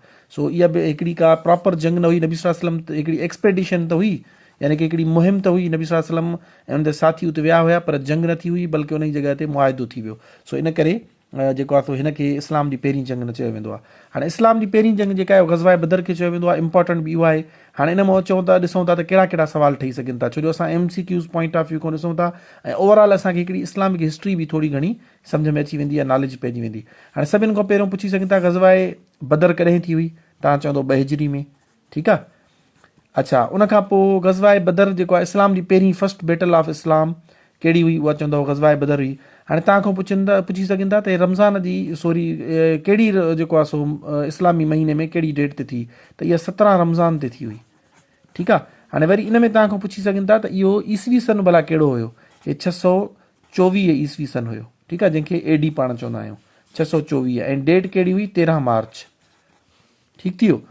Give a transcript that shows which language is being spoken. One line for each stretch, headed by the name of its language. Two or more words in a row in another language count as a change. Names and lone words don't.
Sindhi: सो इहा बि हिकिड़ी का प्रॉपर जंग न हुई, नबी
Arabic: صلى الله عليه وسلم
Sindhi: हिकिड़ी एक्सपेडिशन त हुई, यानी कि हिकिड़ी मुहिम त हुई, नबी
Arabic: صلى الله عليه وسلم
Sindhi: ऐं उन साथी उते विया हुया, पर जंग न थी हुई, बल्कि उन जी जॻह ते मुआहिदो थी वियो। सो इन करे जेको आहे सो हिनखे इस्लाम जी पहिरीं जंग न चयो वेंदो आहे। हाणे इस्लाम जी पहिरीं जंग जेका आहे ग़ज़वाए बदर खे चयो वेंदो आहे। इंपॉर्टेंट बि इहो आहे। हाणे इन मां चऊं था, ॾिसूं था त कहिड़ा कहिड़ा सवाल ठही सघनि था, छो जो असां
English: MCQs point of view
Sindhi: खां ॾिसूं था ऐं ओवरऑल असांखे हिकिड़ी
English: Islamic history
Sindhi: बि थोरी घणी सम्झ में अची वेंदी आहे, नॉलेज पइजी वेंदी। हाणे सभिनि खां पहिरियों पुछी सघनि था ग़ज़वाए बदर कॾहिं थी हुई, तव्हां चवंदो 2 हिजरी में, ठीकु आहे। अच्छा, उनखां पोइ ग़ज़वाए बदर जेको आहे इस्लाम जी पहिरीं
English: first battle of Islam
Sindhi: कहिड़ी हुई, उहा चवंदो ग़ज़वाए बदर हुई। हाणे तव्हां खां पुछी सघनि था त रमज़ान जी कहिड़ी जेको आहे सो इस्लामी महीने में कहिड़ी डेट ते थी, त इहा 17 रमज़ान ते थी हुई, ठीकु आहे। हाणे वरी इन में तव्हां खां पुछी सघनि था त इहो ईसवी सन भला कहिड़ो हुयो, हे 624 ईसवी सन हुयो, ठीकु आहे, जंहिंखे AD पाण चवंदा आहियूं, 624, ऐं डेट कहिड़ी हुई, 13 मार्च, ठीकु थी वियो।